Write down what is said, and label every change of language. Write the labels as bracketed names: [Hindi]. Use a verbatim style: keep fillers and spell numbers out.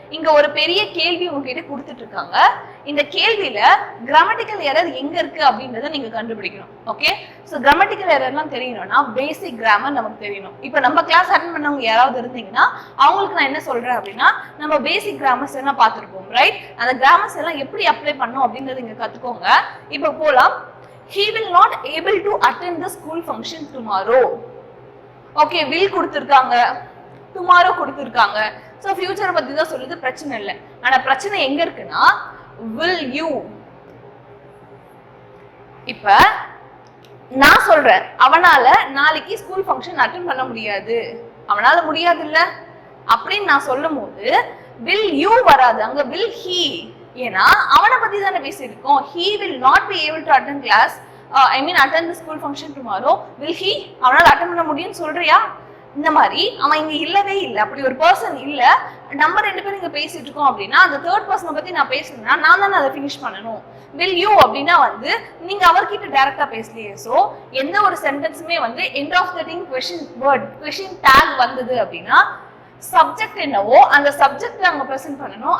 [Tamil] இங்க ஒரு பெரிய கேள்வி உங்ககிட்ட கொடுத்துட்டு இருக்காங்க. இந்த கேள்வியில கிராமட்டிக்கல் எரர் எங்க இருக்கு அப்படின்றத நீங்க கண்டுபிடிக்கணும். ஓகே, சோ கிராமட்டிக்கல் எரர்லாம் தெரியணும்னா பேசிக் கிராமர் நமக்கு தெரியணும். இப்ப நம்ம கிளாஸ் அட்டன் பண்ணவங்க யாராவது இருந்தீங்கன்னா அவங்களுக்கு நான் என்ன சொல்றேன் அப்படின்னா, நம்ம பேசிக் கிராமர்ஸ் எல்லாம் பார்த்துருப்போம், ரைட்? அந்த கிராமர்ஸ் எல்லாம் எப்படி அப்ளை பண்ணும் அப்படின்றத இங்க கத்துக்கோங்க. இப்ப போலாம். [English] He will not able to attend the school function tomorrow. [Tamil] Okay, will கொடுத்துருக்காங்க, டுமாரோ கொடுத்துருக்காங்க. ஸோ ஃபியூச்சரை பற்றி தான் சொல்லுது, பிரச்சனை இல்லை. ஆனால் பிரச்சனை எங்க இருக்குன்னா, [English] will you. [Tamil] இப்போ நான் சொல்றேன், அவனால நாளைக்கு ஸ்கூல் ஃபங்க்ஷன் அட்டென்ட் பண்ண முடியாது, அவனால முடியாது இல்லை அப்படின்னு நான் சொல்லும் போது [English] will you [Tamil] வராது, அங்கே [English] will he. [Tamil] ஏன்னா அவனை பற்றி தானே பேசியிருக்கோம். [English] He will not be able to attend class. Uh, I mean, attend the school function tomorrow. Will he? [Tamil] அவனால் attend பண்ண முடியும்னு சொல்றியா? இந்த மாதிரி அவன் இங்க இல்லவே இல்லை, அப்படி ஒரு பர்சன் இல்ல. நம்ம ரெண்டு பேரும் இங்க பேசிட்டு இருக்கோம் அப்படின்னா அந்த தேர்ட் பர்சனை பத்தி நான் பேசணும்னா நான் தானே அதை ஃபினிஷ் பண்ணணும். வில் யூ அப்படின்னா வந்து நீங்க அவர்கிட்ட டைரக்டா பேசலையே. ஸோ எந்த ஒரு சென்டென்ஸுமே வந்து end of the thing question word, question tag வந்தது அப்படின்னா சப்ஜெக்ட் என்னவோ அந்த சப்ஜெக்ட் அங்க ப்ரெசென்ட் பண்ணணும்.